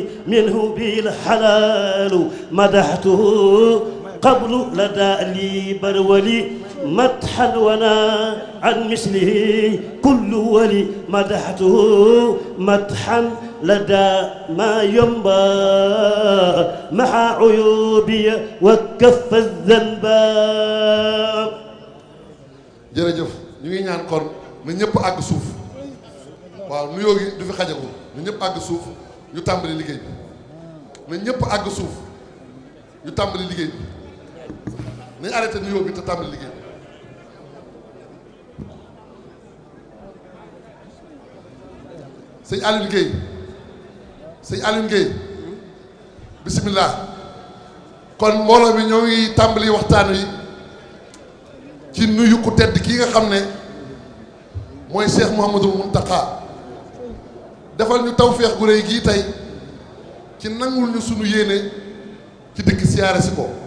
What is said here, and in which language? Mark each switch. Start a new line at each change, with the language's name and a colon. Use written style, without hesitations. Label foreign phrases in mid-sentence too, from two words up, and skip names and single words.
Arabic: منه بالحلال مدحته قبل لدى لي برولي مدحا ونا عن مثله كل ولي مدحته مدحا لدى ما ينبى مع عيوبي وكف الذنب
Wolof: jërëjëf ñu ngi ñaan kon na ñëpp àgg suuf waaw nuyoo gi du fi xajagul na ñëpp àgg suuf ñu tàmbali liggéey bi na ñëpp àgg suuf ñu tàmbali liggéey bi nañ arrêté nuyoo bi te tàmbali liggéey bi sëñ Alioune Guèye sëñ Alioune Guèye bisimilah kon mbooloo mi ñoo ngi tàmbali waxtaan wi ci nuyu ku tedd kii nga xam ne mooy Cheikh Mouhamadul Mountakha defal ñu tawféex gu rëy gii tey ci nangul ñu sunu yéene ci dëkk siyaare si ko